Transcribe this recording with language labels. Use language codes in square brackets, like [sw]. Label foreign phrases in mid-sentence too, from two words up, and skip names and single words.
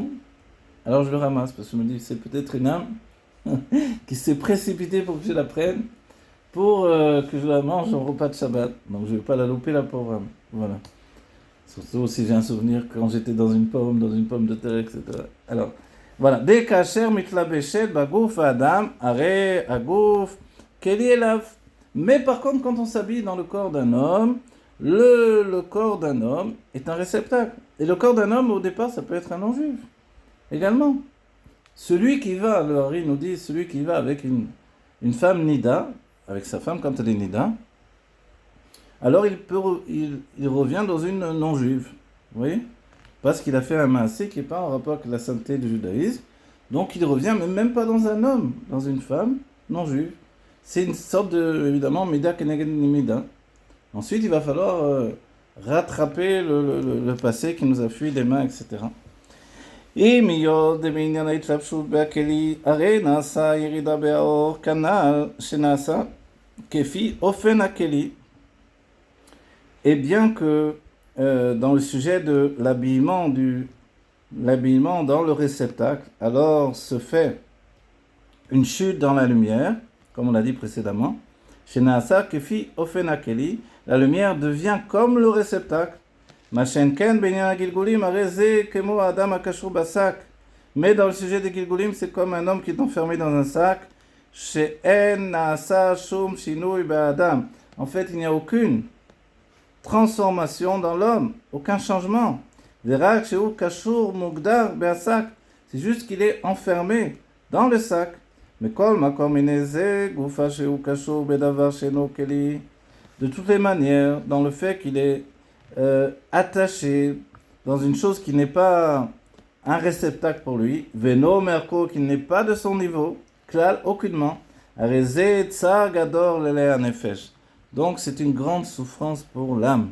[fr] Alors, je le ramasse parce que je me dis, c'est peut-être une âme qui s'est précipitée pour que je la prenne, pour que je la mange au repas de Shabbat. Donc, je ne vais pas la louper, la pauvre âme. Voilà. Surtout si j'ai un souvenir quand j'étais dans une pomme de terre, etc. Alors, voilà. [he] Dès qu' אשר מתלבשת בגוף אדם הרי הגוף, כלי אליו. [fr] Mais par contre, quand on s'habille dans le corps d'un homme, le corps d'un homme est un réceptacle. Et le corps d'un homme, au départ, ça peut être un non-juif. Également. Celui qui va, le Hari nous dit, celui qui va avec une femme nida, avec sa femme quand elle est nida, alors il revient dans une non-juive. Vous voyez? Parce qu'il a fait un maasé qui n'est pas en rapport avec la sainteté du judaïsme. Donc il revient, mais même pas dans un homme, dans une femme non-juive. C'est une sorte de, évidemment, [he] מידה כנגד מידה. [fr] Ensuite, il va falloir rattraper le passé qui nous a fui des mains, etc. [he] Et miyod בעניין ההתלבשות בהכלי, הרי נעשה ירידה באור כנ"ל שנעשה כפי אופן הכלי. [fr] Et bien que dans le sujet de l'habillement dans le réceptacle, alors se fait une chute dans la lumière, comme on l'a dit précédemment. [he] שנעשה כפי אופן הכלי, [fr] la lumière devient comme le réceptacle. [he] מה שאין כן בעניין גלגולים הרי זה כמו אדם הקשור בשק. [fr] Mais dans le sujet des gilgulim, c'est comme un homme qui est enfermé dans un sac. [he] שאין נעשה שום שינוי באדם. [fr] En fait, il n'y a aucune transformation dans l'homme, aucun changement. [he] ורק שהוא קשור ומוגדר בשק. [fr] C'est juste qu'il est enfermé dans le sac. Mais de toutes les manières, dans le fait qu'il est attaché dans une chose qui n'est pas un réceptacle pour lui, [he] ואינו מערכו, [fr] qui n'est pas de son niveau, klal, aucunement, donc c'est une grande souffrance pour l'âme.